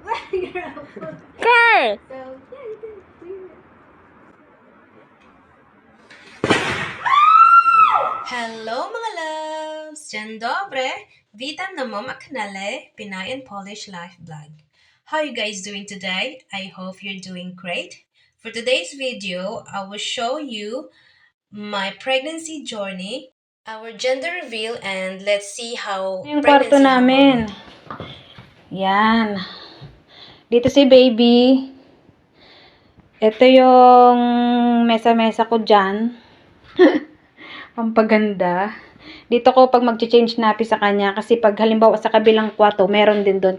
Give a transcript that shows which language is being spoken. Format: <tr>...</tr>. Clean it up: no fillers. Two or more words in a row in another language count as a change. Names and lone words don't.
<en>Car! Hello mga loves!</en> <pl>Dzień dobry! Witam na mama kanale Pinay and Polish Life Vlog.</pl> <en>How are you guys doing today? I hope you're doing great. For today's video, I will show you my pregnancy journey, our gender reveal, and let's see how</en> <tl>Yung kwarto pregnancy namin. Yan. Dito si baby. Ito yung mesa-mesa ko dyan. Ang paganda. Dito ko pag mag-</tl> <en>change nappy</en> <tl>sa kanya. Kasi pag halimbawa sa kabilang kwarto, meron din doon.</tl>